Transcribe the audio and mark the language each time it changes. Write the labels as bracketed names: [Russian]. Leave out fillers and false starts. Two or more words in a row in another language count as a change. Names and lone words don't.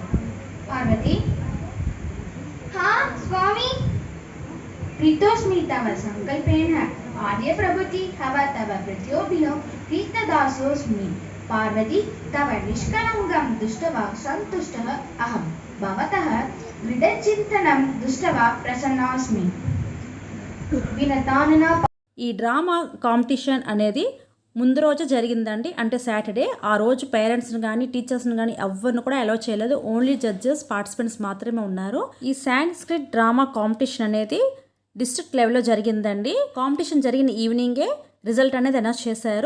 [Sanskrit] पार्वती हाँ स्वामी प्रीतोस्मि तव संकल्पेन आद्य प्रभृति हव तव प्रत्योभिलो प्रीतदासोऽस्मि पार्वती तव निष्कलङ्गं दृष्ट्वा सन्तुष्टः अहं भवतः दृढचिन्तनं दृष्ट्वा प्रसन्नास्मि विनतानना [Telugu] ఈ [English] drama competition [Telugu] అనేది ముందు రోజు జరిగిందండి, అంటే సాటర్డే. ఆ రోజు పేరెంట్స్ని కానీ టీచర్స్ని కానీ ఎవరిని కూడా అలౌ చేయలేదు. [English] only judges participants [Telugu] మాత్రమే ఉన్నారు. ఈ [English] Sanskrit drama competition [Telugu] అనేది డిస్ట్రిక్ట్ లెవెల్లో జరిగిందండి. కాంపిటీషన్ జరిగిన ఈవినింగే రిజల్ట్ అనేది అనౌన్స్ చేశారు.